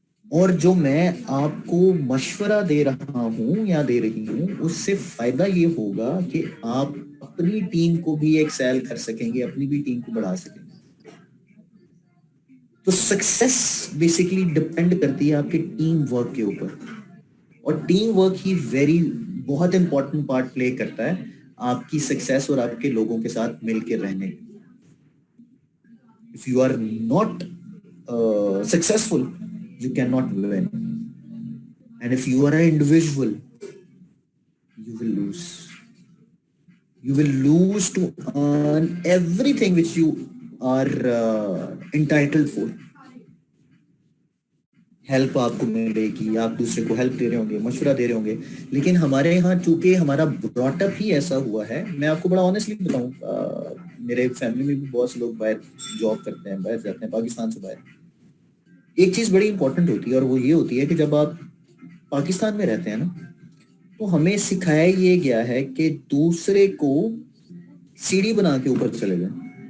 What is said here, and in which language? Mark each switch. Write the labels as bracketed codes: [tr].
[ur] اور جو میں آپ کو مشورہ دے رہا ہوں یا دے رہی ہوں اس سے فائدہ یہ ہوگا کہ آپ اپنی ٹیم کو بھی ایکسیل کر سکیں گے, اپنی بھی ٹیم کو بڑھا سکیں گے. تو سکسیس بیسیکلی ڈپینڈ کرتی ہے آپ کے ٹیم ورک کے اوپر, اور ٹیم ورک ہی بہت امپورٹنٹ پارٹ پلے کرتا ہے آپ کی سکسیس اور آپ کے لوگوں کے ساتھ مل کے رہنے. [en] If you are not successful, you cannot win. And if you are an individual, you will lose. You will lose to earn everything which you are entitled for. [ur] Help آپ کو ملے گی, آپ دوسرے کو ہیلپ دے رہے ہوں گے, مشورہ دے رہے ہوں گے, لیکن ہمارے یہاں چونکہ ہمارا براٹ اپ ہی ایسا ہوا ہے, میں آپ کو بڑا آنیسٹلی بتاؤں, میرے فیملی میں بھی بہت سے لوگ باہر جاب کرتے ہیں, باہر جاتے ہیں پاکستان سے باہر. ایک چیز بڑی امپورٹنٹ ہوتی ہے اور وہ یہ ہوتی ہے کہ جب آپ پاکستان میں رہتے ہیں نا, تو ہمیں سکھایا یہ گیا ہے کہ دوسرے کو سیڑھی بنا کے اوپر چلے جائیں.